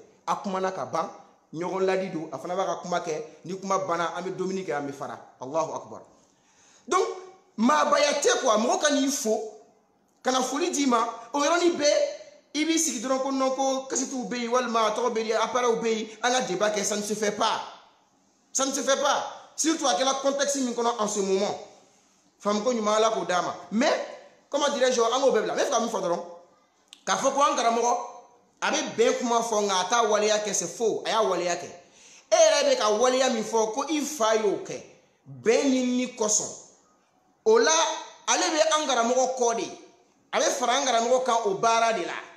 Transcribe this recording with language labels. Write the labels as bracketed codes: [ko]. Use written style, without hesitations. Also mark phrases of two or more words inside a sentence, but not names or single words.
[bm] A kumana ka ban, ɲɔgɔn ladi don, a fana b'a ka kuma kɛ, ni kuma banna an bɛ dumuni kɛ, an bɛ fara. [ar] Allahu akbar. [bm] Donc maabaya tɛ quoi, mɔgɔ ka n'i fo, ka na foli d'i ma, o yɔrɔnin bɛɛ i b'i sigi dɔrɔn ko non ko kasetiw bɛ yen walima tɔgɔ bɛ yen, appareils bɛ yen, an ka débat kɛ, [fr] ça ne se fait pas. Ça ne se fait pas. Surtout à quel contexte [bm] min kɔnɔ [fr] en ce moment. [bm] Femme ko ɲuman ala k'o d'a ma. [fr] Mais comment dirais-je, [bm] an k'o bɛɛ bila. N bɛ fɛ ka min fɔ dɔrɔn, k'a fɔ ko an karamɔgɔ a bɛ bɛn kuma fɔ nka a t'a waleya kɛ, [fr] c'est faux, [bm] a y'a waleya kɛ. E yɛrɛ bɛ ka waleya min fɔ ko i fa y'o kɛ, bɛn ɲinini kosɔn. O la ale bɛ an karamɔgɔ kɔ de, a bɛ fara an karamɔgɔ kan o baara de la.